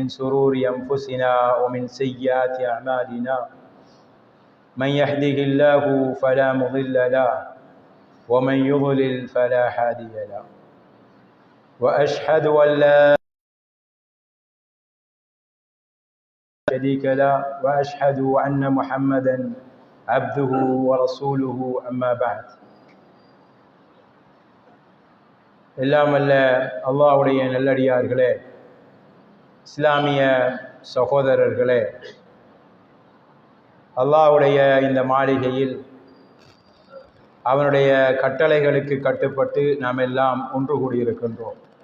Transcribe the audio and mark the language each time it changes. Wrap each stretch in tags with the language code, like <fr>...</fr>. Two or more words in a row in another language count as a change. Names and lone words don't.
<ar>شرور أنفسنا ومن سيئات أعمالنا من يهده الله فلا مضل له ومن يضلل فلا هادي له وأشهد أن لا شريك له وأشهد أن محمدا عبده ورسوله أما بعد.</ar> <ta>எல்லாம் அல்ல அல்லாஹ்வுடைய நல்லடியார்களே, இஸ்லாமிய சகோதரர்களே, அல்லாஹ்வுடைய இந்த மாளிகையில் அவனுடைய கட்டளைகளுக்கு கட்டுப்பட்டு நாம் எல்லாம் ஒன்று கூடியிருக்கின்றோம்.</ta>